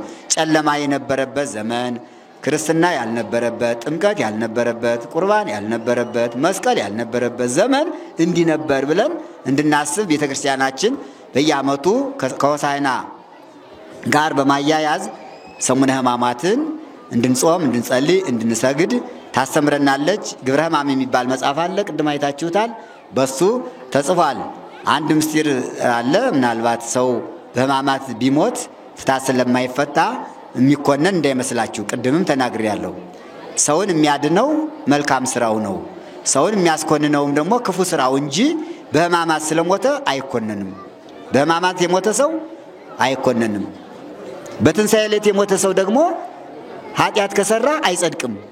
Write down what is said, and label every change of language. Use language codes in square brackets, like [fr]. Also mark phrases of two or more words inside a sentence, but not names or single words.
[am] ጨለማ የነበረበት ዘመን፣ ክርስትና ያልነበረበት፣ ጥምቀት ያልነበረበት፣ ቁርባን ያልነበረበት፣ መስቀል ያልነበረበት ዘመን እንዲህ ነበር ብለን እንድናስብ ቤተክርስቲያናችን በየዓመቱ ከሆሳዕና ጋር በማያያዝ ሰሙነ ሕማማትን እንድንጾም፣ እንድንጸልይ፣ እንድንሰግድ ታስተምረናለች። ግብረ ሕማም የሚባል መጽሐፍ አለ፣ ቅድም አይታችሁታል። በሱ ተጽፏል። አንድ ምስጢር አለ። ምናልባት ሰው በሕማማት ቢሞት ፍታት ስለማይፈታ የሚኮነን እንዳይመስላችሁ። ቅድምም ተናግሬያለሁ። ሰውን የሚያድነው መልካም ስራው ነው። ሰውን የሚያስኮንነውም ደግሞ ክፉ ስራው እንጂ በሕማማት ስለሞተ አይኮነንም። በሕማማት የሞተ ሰው አይኮነንም። በትንሣኤ ዕለት የሞተ ሰው ደግሞ ኃጢአት ከሰራ አይጸድቅም።